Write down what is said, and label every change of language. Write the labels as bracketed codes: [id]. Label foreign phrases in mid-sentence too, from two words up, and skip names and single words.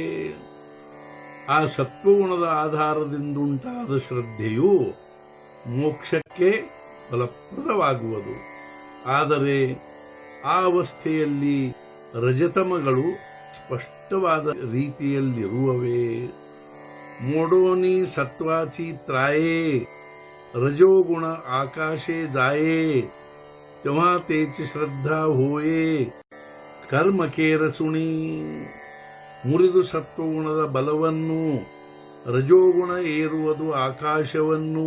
[kn] ಆ ಸತ್ವಗುಣದ ಆಧಾರದಿಂದುಂಟಾದ ಶ್ರದ್ಧೆಯು ಮೋಕ್ಷಕ್ಕೆ ಫಲಪ್ರದವಾಗುವುದು। ಆದರೆ ಆ ಅವಸ್ಥೆಯಲ್ಲಿ ರಜತಮಗಳು ಸ್ಪಷ್ಟವಾದ ರೀತಿಯಲ್ಲಿರುವವೇ। [mr] मोडोनी सत्वाची त्राये रजोगुण आकाशे जाये तेव्हा तेची श्रद्धा होये कर्म केरसुणी। [kn] ಮುರಿದು ಸತ್ವಗುಣದ ಬಲವನ್ನು ರಜೋಗುಣ ಏರುವುದು ಆಕಾಶವನ್ನು।